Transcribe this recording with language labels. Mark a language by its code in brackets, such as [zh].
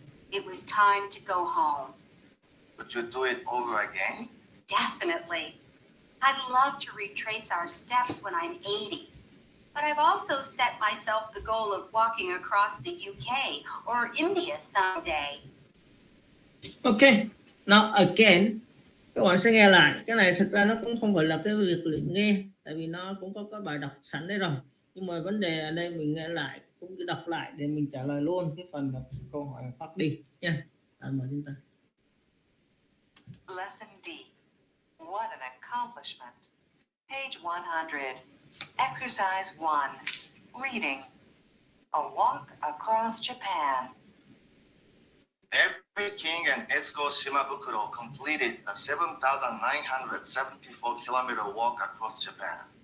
[en] It was time to go home. Would you do it over again? Definitely. I'd love to retrace our steps when I'm 80. But I've also set myself the goal of walking across the UK or India someday. Ok, now again, [vi] các bạn sẽ nghe lại. Cái này thực ra nó cũng không phải là cái việc luyện nghe, tại vì nó cũng có cái bài đọc sẵn đấy rồi. Nhưng mà vấn đề ở đây mình nghe lại, cũng đọc lại để mình trả lời luôn cái phần câu hỏi phát đi nha. Mời chúng ta. [en] Lesson D. What an accomplishment. Page 100. Exercise 1. Reading. A Walk Across Japan. Every King and Etsuko Shimabukuro completed the 7,974-kilometer walk across Japan.